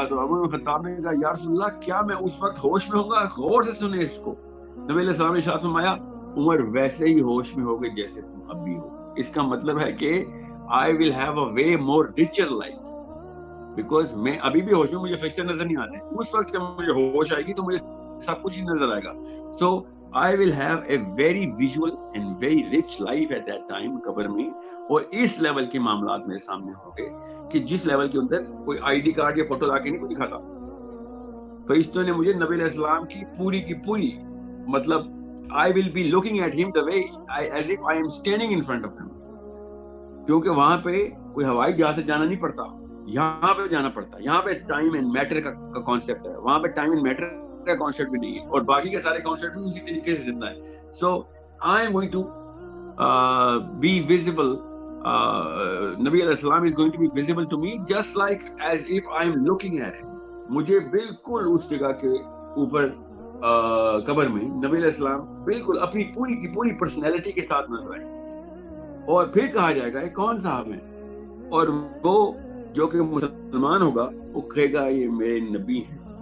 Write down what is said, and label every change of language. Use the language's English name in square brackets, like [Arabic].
[Urdu] تو عمر بن خطاب نے کہا یا رسول اللہ کیا میں اس وقت ہوش میں ہوں گا؟ غور سے سنیں اس کو. نبی علیہ السلام نے ارشاد فرمایا عمر ویسے ہی ہوش میں ہوگے جیسے تم اب بھی ہو. اس کا مطلب ہے کہ [English] I will have a way more richer life because [Urdu] میں ابھی بھی ہوش میں، مجھے فرشتے نظر نہیں آتے. اس وقت جب مجھے ہوش آئے گی تو مجھے سب کچھ ہی نظر آئے گا. [English] So I will have a very visual and very rich life at that time [Urdu] قبر میں. اور اس لیول کے معاملات میرے سامنے ہوں گے کہ جس لیول کے اندر کوئی آئی ڈی کارڈ یا فوٹو لا کے نہیں کوئی دکھاتا. فرشتوں نے مجھے نبی علیہ السلام کی پوری مطلب [English] I will be looking at him the way as if I am standing in front of him. [Urdu] کیونکہ وہاں پہ کوئی ہوائی جہاز سے جانا نہیں پڑتا، یہاں پہ جانا پڑتا ہے. یہاں پہ ٹائم اینڈ میٹر کا کانسیپٹ ہے، وہاں پہ ٹائم اینڈ میٹر کا کانسیپٹ بھی نہیں ہے اور باقی کے سارے کانسیپٹ بھی اسی طریقے سے زندہ ہے. [English] So I am going to be visible. Nabi alayhi salam is going to be visible to me just like as if I am looking at him. [Urdu] مجھے بالکل اس جگہ کے اوپر قبر میں نبی علیہ السلام بالکل اپنی پوری پرسنالٹی کے ساتھ نظر آئے. اور پھر کہا جائے گا یہ کون صاحب ہیں؟ اور وہ جو کہ مسلمان ہوگا وہ کہے گا یہ میرے نبی ہیں.